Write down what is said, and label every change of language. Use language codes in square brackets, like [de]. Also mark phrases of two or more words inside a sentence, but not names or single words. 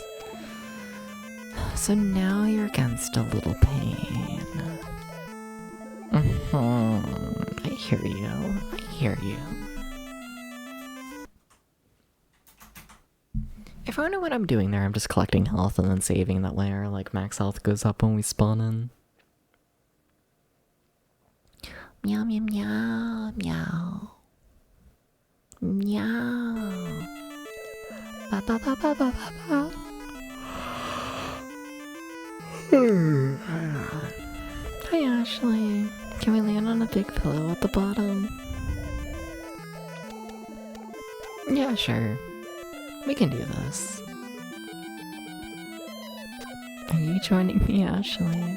[en] So now you're against a little pain. I hear you. I hear you. If I wonder what I'm doing there, I'm just collecting health and then saving that way, or like max health goes up when we spawn in. Meow meow meow meow. Meow. Ba ba ba ba ba ba ba. Hi Ashley. Can we land on a big pillow at the bottom? Yeah, sure. We can do this. Are you joining me, Ashley?